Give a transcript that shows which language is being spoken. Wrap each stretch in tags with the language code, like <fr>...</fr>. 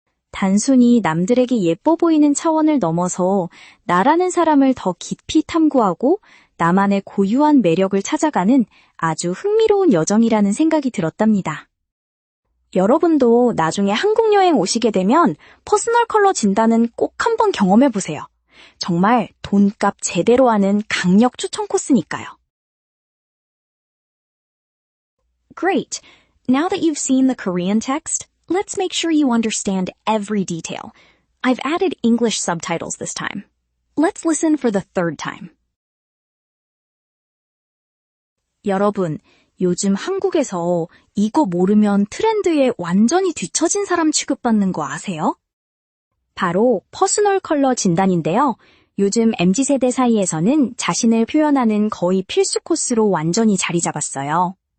<ko>단순히 남들에게 예뻐 보이는 차원을 넘어서 나라는 사람을 더 깊이 탐구하고 나만의 고유한 매력을 찾아가는 아주 흥미로운 여정이라는 생각이 들었답니다. 여러분도 나중에 한국 여행 오시게 되면 퍼스널 컬러 진단은 꼭 한번 경험해보세요. 정말 돈값 제대로 하는 강력 추천 코스니까요.</ko> <en>Great! Now that you've seen the Korean text, let's make sure you understand every detail. I've added English subtitles this time. Let's listen for the third time.</en> <ko>여러분, 요즘 한국에서 이거 모르면 트렌드에 완전히 뒤처진 사람 취급받는 거 아세요? 바로 퍼스널 컬러 진단인데요. 요즘 MZ세대 사이에서는 자신을 표현하는 거의 필수 코스로 완전히 자리 잡았어요.</ko>